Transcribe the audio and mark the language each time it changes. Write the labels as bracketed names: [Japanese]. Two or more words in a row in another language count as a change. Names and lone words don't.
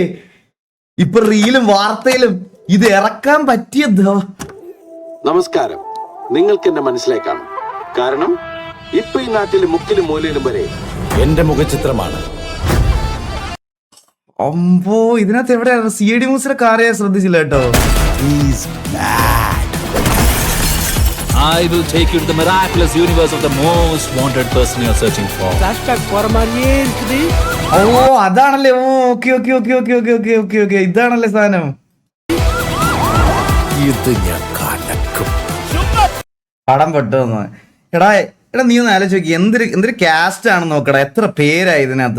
[Malayalam] ഇപ്പൊ റീലും വാർത്തയിലും ഇത് ഇറക്കാൻ പറ്റിയ. നമസ്കാരം. നിങ്ങൾക്ക് എന്നെ മനസ്സിലാക്കാം. കാരണം ഇപ്പൊ ഈ നാട്ടിലെ മുക്കിലും മൂലയിലും വരെ എന്റെ മുഖചിത്രമാണ്. അമ്പോ, ഇതിനകത്ത് എവിടെയാണ്? CID മൂസിലെ കാർ ഞാൻ ശ്രദ്ധിച്ചില്ല കേട്ടോ. [English] I will take you to the miraculous universe of the most wanted person you're searching for. [Tamil] Flashback போற மாதிரியே இருக்குது. [Malayalam] ഓ അതാണല്ലേ. ഓക്കെ ഇതാണല്ലേ സാധനം. ഇത് ഞാൻ കലക്കും. പടം പെട്ടെന്ന് നീ ഒന്ന് ആലോചിച്ച് നോക്കി. എന്തൊരു കാസ്റ്റ് ആണെന്ന് നോക്കടാ. എത്ര പേരായി ഇതിനകത്ത്.